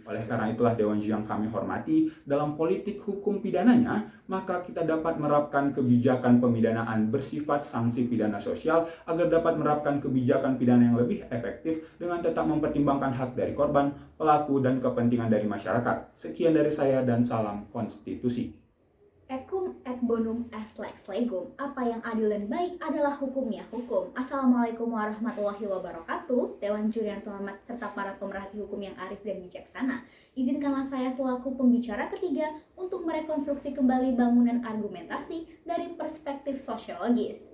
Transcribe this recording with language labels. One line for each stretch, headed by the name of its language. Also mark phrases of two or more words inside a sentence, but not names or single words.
Indonesian: Oleh karena itulah Dewan Juri yang kami hormati, dalam politik hukum pidananya, maka kita dapat menerapkan kebijakan pemidanaan bersifat sanksi pidana sosial agar dapat menerapkan kebijakan pidana yang lebih efektif dengan tetap mempertimbangkan hak dari korban, pelaku, dan kepentingan dari masyarakat. Sekian dari saya dan salam konstitusi.
Latin: Ekum et bonum est lex legum.
Indonesian: Apa yang adil dan baik adalah hukumnya hukum.
Arabic: السلام عليكم ورحمة الله وبركاته.
Indonesian: Dewan Juri yang terhormat serta para pemerhati hukum yang arif dan bijaksana, izinkanlah saya selaku pembicara ketiga untuk merekonstruksi kembali bangunan argumentasi dari perspektif sosiologis.